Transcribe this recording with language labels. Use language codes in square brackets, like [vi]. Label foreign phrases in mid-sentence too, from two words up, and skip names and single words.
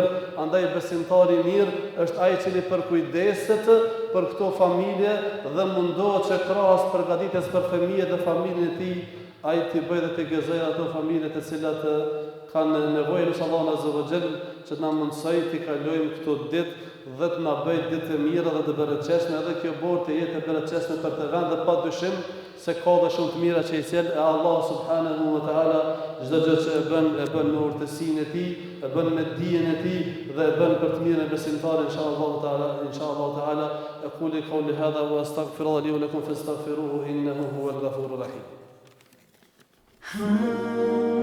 [sq] Andaj besimtari i mirë është ai i cili përkujdeset për këto familje dhe mundohet që krahas përgatitjes për fëmijët dhe familjen e tij, ai t'i bëjë dhe t'i gëzojë ato familje të cilat kanë nevojë në Allahun [ar] عز وجل, [sq] që të na mundsoj t'i kalojmë këto ditë dhe të na bëjë ditë të mira dhe të bereqeshme, edhe kjo borë të jetë e bereqeshme për të vend, dhe padyshim se ka dhe shumë të mira që i sjell e Allah [ar] سبحانه وتعالى. [sq] Çdo gjë që e bën me urtësinë e tij, e bën me dijen e tij dhe e bën për të mirën e besimtarit [ar] إن شاء الله تعالى. أقول قولي هذا وأستغفر الله لي ولكم فاستغفروه إنه هو الغفور الرحيم.